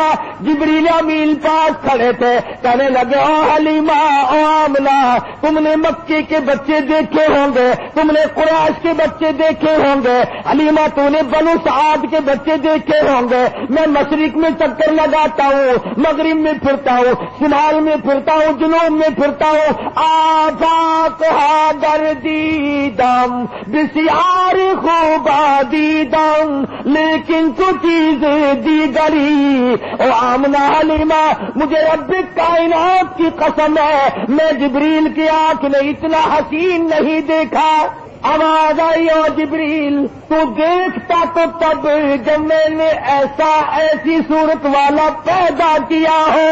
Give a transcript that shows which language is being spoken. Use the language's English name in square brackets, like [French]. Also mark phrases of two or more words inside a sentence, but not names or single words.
[Urdu] جبریل امین پاس کھڑے تھے، کہنے لگے او حلیمہ او آمنہ تم نے مکے کے بچے دیکھے ہوں گے، تم نے قریش کے بچے دیکھے ہوں گے، حلیمہ تو نے بنو سعد کے بچے دیکھے ہوں گے. میں مشرق میں چکر لگاتا ہوں، مغرب میں پھرتا ہوں، شمال میں پھرتا ہوں، جنوب میں پھرتا ہوں. [Persian] آفاق در دیدم بسیار خوب دیدم لیکن تو چیز دیگری. [Urdu] او آمنہ حلیمہ مجھے رب کائنات کی قسم ہے میں جبریل کی آنکھ نے اتنا حسین نہیں دیکھا. آواز آئی او جبریل تو دیکھتا تو تب جب میں نے ایسی صورت والا پیدا کیا ہو.